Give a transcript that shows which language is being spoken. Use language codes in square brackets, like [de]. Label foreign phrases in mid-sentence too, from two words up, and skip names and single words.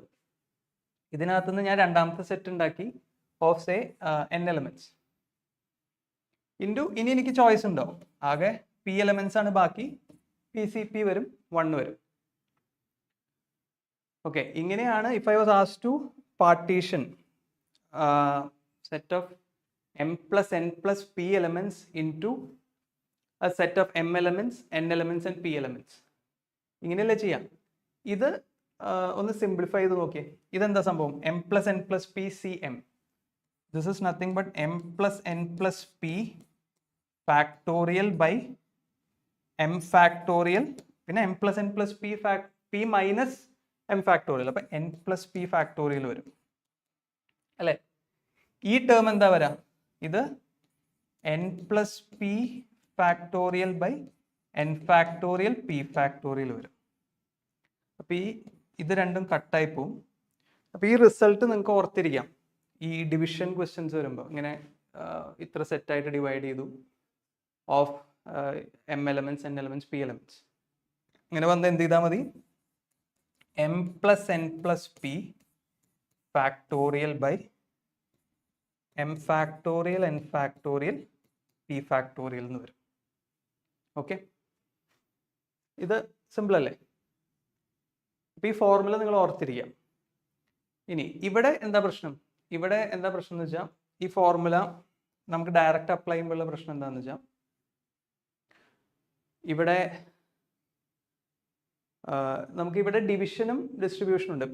[ml] ഇതിനകത്തുനിന്ന് ഞാൻ രണ്ടാമത്തെ സെറ്റ് ഉണ്ടാക്കി [en] of say n elements into, [ml] ഇനി എനിക്ക് ചോയ്സ് ഉണ്ടോ? ആകെ p എലമെന്റ്സ് ആണ് ബാക്കി, പി സി പി വരും, 1 വരും. ഓക്കെ, ഇങ്ങനെയാണ് [en] if I was asked to partition set of m plus n plus p elements into a set of m elements, n elements and p elements. [ml] ഇങ്ങനെയല്ലേ ചെയ്യാം. ഇത് ഒന്ന് സിംപ്ലിഫൈ ചെയ്ത് നോക്കിയേ. ഇതെന്താ സംഭവം? [en] m plus n plus p c m. This is nothing but m plus n plus p factorial by m factorial, പിന്നെ m plus n plus p minus m factorial. അപ്പം n plus p factorial [ml] വരും അല്ലേ. ഈ ടേം എന്താ വരാ? [en] ഇത് n plus p factorial by n factorial p factorial വരും. [ml] അപ്പം ഇത് രണ്ടും കട്ടായി പോവും. അപ്പം ഈ റിസൾട്ട് നിങ്ങൾക്ക് ഓർത്തിരിക്കാം. ഈ [en] division questions [ml] വരുമ്പോൾ ഇങ്ങനെ ഇത്ര സെറ്റായിട്ട് ഡിവൈഡ് ചെയ്തു [en] of m elements, n elements, p elements, [ml] ഇങ്ങനെ വന്ന് എന്ത് ചെയ്താൽ മതി? [en] m plus n plus p factorial by m factorial n factorial p factorial [ml] എന്ന് വരും. ഓക്കെ, ഇത് സിമ്പിൾ അല്ലേ? അപ്പോൾ ഈ ഫോർമുല നിങ്ങൾ ഓർത്തിരിക്കാം. ഇനി ഇവിടെ എന്താ പ്രശ്നം? ഇവിടെ എന്താ പ്രശ്നം എന്ന് വെച്ചാൽ ഈ ഫോർമുല നമുക്ക് [en] direct apply [ml] ചെയ്യുമ്പോഴുള്ള പ്രശ്നം എന്താണെന്ന് വെച്ചാൽ ഇവിടെ നമുക്ക് ഇവിടെ ഡിവിഷനും ഡിസ്ട്രിബ്യൂഷനും ഉണ്ട്.